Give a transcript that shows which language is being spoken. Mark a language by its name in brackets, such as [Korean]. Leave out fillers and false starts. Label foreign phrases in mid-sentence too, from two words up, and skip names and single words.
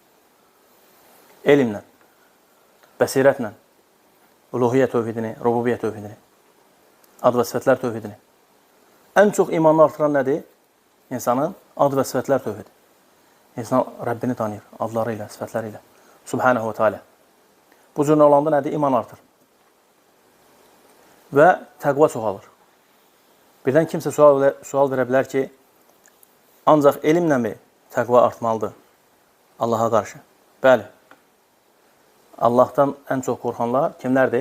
[Azerbaijani] Elmlə, bəsirətlə, uluhiyyə tövhidini, rububiyyə tövhidini, ad və sifətlər tövhidini. Ən çox imanını artıran nədir? İnsanın ad və sifətlər tövhidi. İnsan Rəbbini tanıyır, adları ilə, sifətləri ilə. [Arabic] سبحانه وتعالى. [Azerbaijani] Bu cür olanda nədir? İman artır. Və təqva çoxalır. Birdən kimsə sual verə bilər ki, ancaq elmlə mi təqva artmalıdır Allaha qarşı? Bəli. Allahdan ən çox qorxanlar kimlərdir?